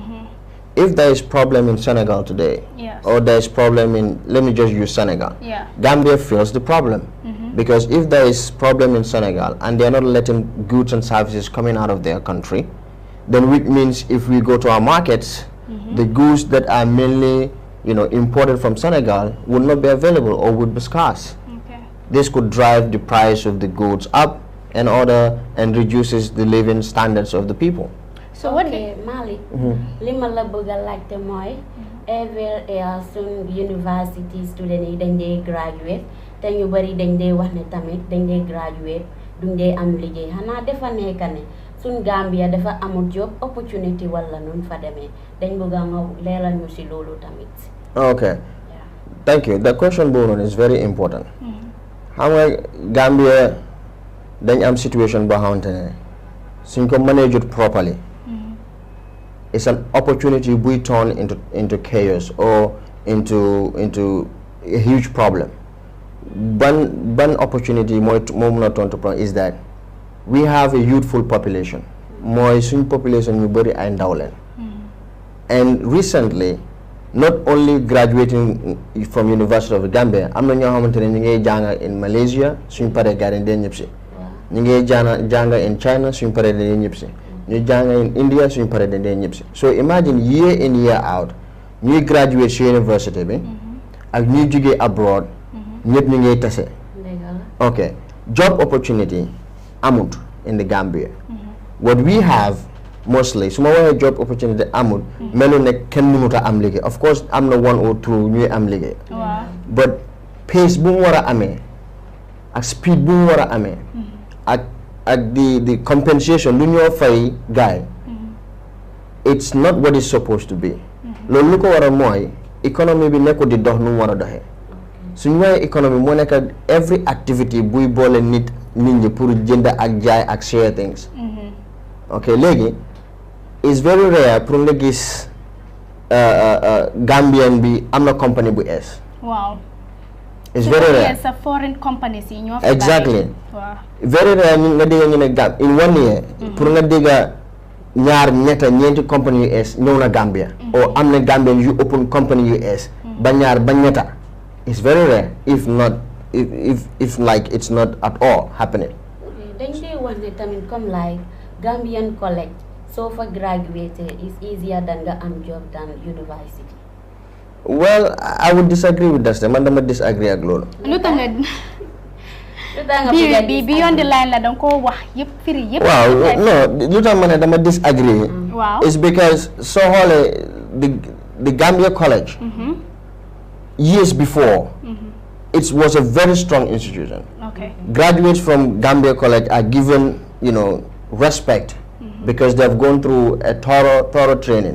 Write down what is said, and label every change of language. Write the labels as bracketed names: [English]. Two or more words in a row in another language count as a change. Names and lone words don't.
[English] If there is problem in Senegal today, or there is problem in, let me just use Senegal, Gambia feels the problem, because if there is problem in Senegal and they are not letting goods and services coming out of their country, then which means if we go to our markets, the goods that are mainly imported from Senegal would not be available or would be scarce. This could drive the price of the goods up and reduces the living standards of the people. [Wolof] So okay, Malick, lima la bëgga laajte mooy [English] every year [Wolof] soon [English] university student [Wolof] yi dañ dee graduate te ñu bari dañ dee wax ne tamit dañ dee graduate duñ dee am liggéey xanaa dafa nekk ne suñ Gambia dafa amul [English] job opportunity [Wolof] wala nun fa demee dañ bëgga nga leeral ñu si loolu tamit. [English] Okay, thank you. The question boobu is very important. [Wolof] Xam nga Gambia dañ am situation boo xamante ne suñ ko [English] manage it properly, it's an opportunity we turn into chaos or into a huge problem. One opportunity more not turn to problem is that we have a youthful population. More young population you very indolent. And recently, not only graduating from University of Gambia, [Wolof] am na ñoo xamante ne ñu ngi jàng [English] in Malaysia [Wolof] suñ paree gars yi dañ ñëpp si. Ñu ngi jàng [English] in China [Wolof] suñ paree dañ ñëpp si. Ñu jàng [English] in India [Wolof] suñ paree dañ ñëpp si. So imagine year in year out ñuy graduate si university bi ak ñuy jógee abroad ñëpp ñu ngi tase. [English] Okay, job opportunity amut in the Gambia. What we have mostly, [Wolof] su ma waxee [English] job opportunity [Wolof] amut melu ne kenn mënut a am liggéey. Of course am na [English] one or two [Wolof] ñuy am liggéey. [English] But pace [Wolof] bu mu war a amee ak speed bu mu war a amee ak [English] the compensation [Wolof] lu ñoo fay gaay, [English] it's not what it's supposed to be. [Wolof] Loolu lu ko war a mooy economy bi nekkul di dox nu mu war a doxee. Suñu waxee economy moo nekk [English] every activity [Wolof] buy boole nit ñi pour jënd ak jaay ak [English] share things. [Wolof] Okay, léegi [English] it's very rare [Wolof] pour nga gis Gambian bi am na company bu es. [English] Wow. It's very rare. Yes, a foreign companies yi ñoo Exactly. Wow. Very rare [Wolof] nga dégg ñu ne [English] in 1 year [Wolof] pour nga dégg ñaar ñetta ñeenti company US ñëw na Gambia or am na Gambian yu open company US ba ñaar ba ñetta. [English] It's very rare if not if like it's not at all happening. [Wolof] Dañ dee wax ne tamit [English] comme like Gambian college so for graduate is easier than [Wolof] nga am [English] job than university. Well, I would disagree with that statement. I disagree [Wolof] ak loolu. [English] Beyond the line [Wolof] la dang ko wax yep firi yep. [English] Wow, no, [Wolof] lu tax ma ne dama disagree. [English] Wow. It's because so xoolee the Gambia College years before it was a very strong institution. Okay. Graduates from Gambia College are given, respect because they have gone through a thorough training.